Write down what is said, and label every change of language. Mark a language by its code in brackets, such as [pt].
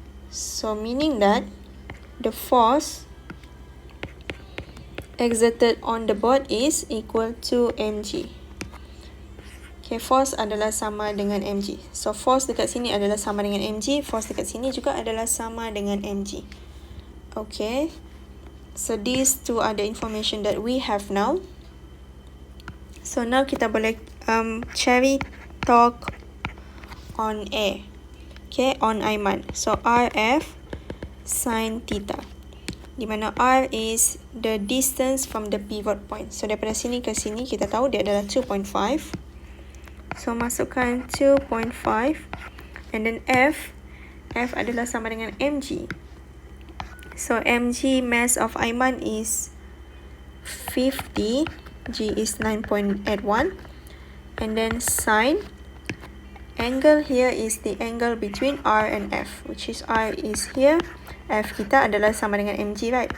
[en] So meaning that the force exerted on the board is equal to mg. [ms] Okay, force adalah sama dengan mg. So, force dekat sini adalah sama dengan mg. Force dekat sini juga adalah sama dengan mg. [en] Okay. So, these two are the information that we have now. So, now [ms] kita boleh cari [en] torque on A. Okay, on Aiman. So, RF sin theta. [ms] Di mana [en] R is the distance from the pivot point. [ms] So, daripada sini ke sini, kita tahu dia adalah 2.5. So, masukkan 2.5. [en] And then [ms] F adalah sama dengan mg. [en] So, mg mass of Aiman is 50. G is 9.81. And then sin. Angle here is the angle between R and F, which is R is here. [ms] F kita adalah sama dengan mg, [en] right?